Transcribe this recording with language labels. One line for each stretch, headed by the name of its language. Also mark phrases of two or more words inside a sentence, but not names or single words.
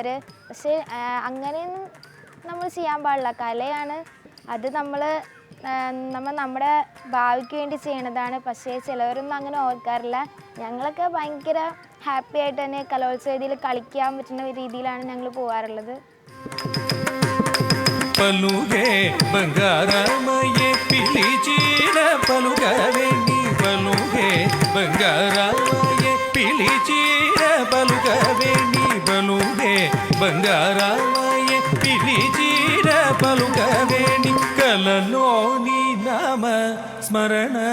Malayalam: പക്ഷേ അങ്ങനെയൊന്നും നമ്മൾ ചെയ്യാൻ പാടില്ല. കലയാണ് അത്, നമ്മുടെ ഭാവിക്ക് വേണ്ടി ചെയ്യണതാണ്. പക്ഷേ ചിലവരൊന്നും അങ്ങനെ ഓർക്കാറില്ല. ഞങ്ങളൊക്കെ ഭയങ്കര ഹാപ്പി ആയിട്ട് തന്നെ കലോത്സവ വേദിയിൽ കളിക്കാൻ പറ്റുന്ന രീതിയിലാണ് ഞങ്ങൾ പോകാറുള്ളത്.
Telugu: పలుగే బంగారమయ్యే పిలిచిన పలుకవేణి పలుగే బంగారమయ్యే పిలిచిన పలుకవేణి పలుగే బంగారమయ్యే పిలిచిన పలుకవేణి కలలోని నామ స్మరణ